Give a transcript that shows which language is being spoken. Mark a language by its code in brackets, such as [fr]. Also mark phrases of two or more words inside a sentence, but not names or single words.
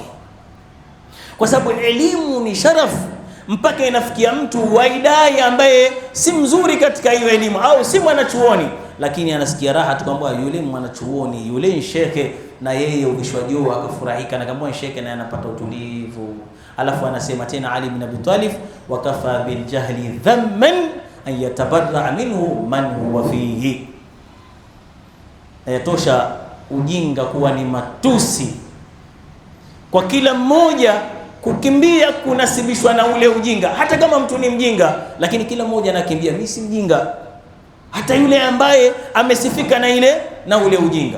[sw] Kwa sababu elimu ni sharafu, mpaka inafikia mtu waidai ambaye si mzuri katika hiyo elimu au si mwanachuoni, lakini anasikia raha tu kwamba yule mwanachuoni, yule shekhe, na yeye ukishwajua akafurahika na kama shekhe, na anapata utulivu. Alafu anasema tena Ali ibn Abi Talib, [ar] وكفى بالجهل ذما أن يتبرأ منه من هو فيه, [sw] yatosha ujinga kuwa ni matusi kwa kila mmoja, kukimbia kunasibishwa na ule ujinga. Hata kama mtu ni mjinga, lakini kila mmoja anakimbia, mimi si mjinga. hata yule ambaye amesifika na ule ujinga.